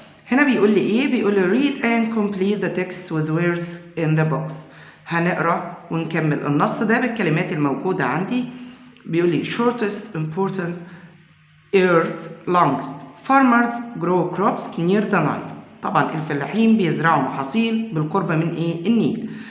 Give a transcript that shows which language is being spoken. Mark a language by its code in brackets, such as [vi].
[ar] هنا بيقول لي ايه؟ بيقول لي [en] read and complete the text with words in the box. [ar] هنقرأ ونكمل النص ده بالكلمات الموجودة عندي. بيقول لي [en] shortest, important, earth, longest. Farmers grow crops near the Nile. [ar] طبعا الفلاحين بيزرعوا محاصيل بالقرب من ايه؟ النيل.